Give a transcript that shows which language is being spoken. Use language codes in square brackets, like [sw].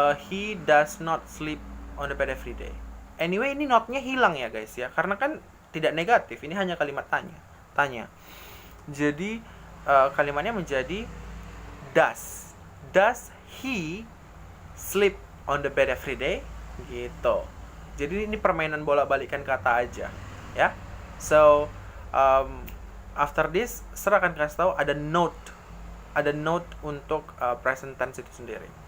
[en] He does not sleep on the bed every day. [id] Anyway, ini notnya hilang ya guys ya, karena kan tidak negatif, ini hanya kalimat tanya. Jadi kalimatnya menjadi does. [en] Does he sleep on the bed every day? [id] Gitu. Jadi ini permainan bolak-balikan kata aja, ya. [en] So after this, [id] Sir akan kasih tahu ada note untuk present tense itu sendiri.